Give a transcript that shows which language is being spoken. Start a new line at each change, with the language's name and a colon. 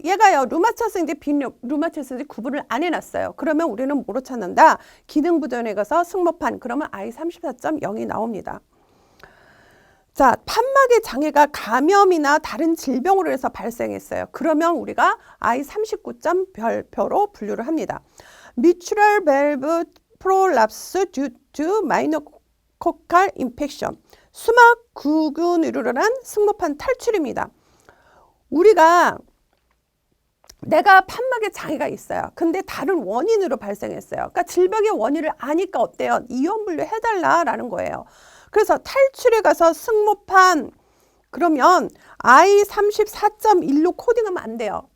Korean: 얘가요, 류마티스인지 비류마티스인지 구분을 안 해놨어요. 그러면 우리는 뭐로 찾는다? 기능 부전에 가서 승모판, 그러면 I34.0이 나옵니다. 자, 판막의 장애가 감염이나 다른 질병으로 해서 발생했어요. 그러면 우리가 I39.별표로 분류를 합니다.
English: Mitral valve prolapse due to meningococcal infection.
Korean: 수막구균으로 한 승모판 탈출입니다. 우리가 내가 판막에 장애가 있어요. 근데 다른 원인으로 발생했어요. 그러니까 질병의 원인을 아니까 어때요? 이원 분류 해달라라는 거예요. 그래서 탈출에 가서 승모판 그러면 I34.1로 코딩하면 안 돼요.